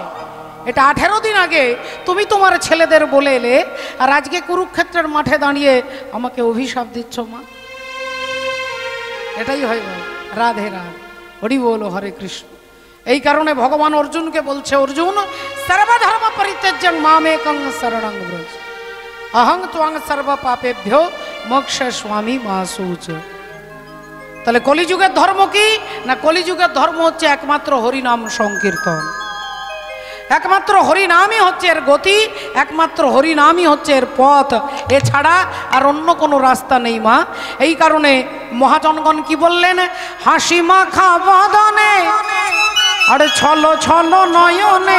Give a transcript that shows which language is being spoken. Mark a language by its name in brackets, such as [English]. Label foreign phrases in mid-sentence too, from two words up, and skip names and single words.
[Bangla] এটা 18 দিন আগে তুমি তোমার ছেলেদের বলে এলে, আর আজকে কুরুক্ষেত্রের মাঠে দাঁড়িয়ে আমাকে অভিশাপ দিচ্ছ মা। এটাই হয় ভাই। রাধে রাধে, হরি বল, হরে কৃষ্ণ। এই কারণে ভগবান অর্জুনকে বলছে, [Sanskrit] অর্জুন সর্বধর্ম পরিত্যাজ্যং মামেকং শরণং ব্রজ, অহং ত্বং সর্ব পাপেভ্যো মোক্ষয়িষ্যামি মা শুচ। [Bangla] তাহলে কলিযুগের ধর্ম কি না? কলিযুগের ধর্ম হচ্ছে একমাত্র হরিনাম সংকীর্তন। একমাত্র হরিনামই হচ্ছে এর গতি, একমাত্র হরিনামই হচ্ছে এর পথ, এছাড়া আর অন্য কোনো রাস্তা নেই মা। এই কারণে মহাজনগণ কি বললেন? হাসি মাখা বদনে আর ছল ছল নয়নে,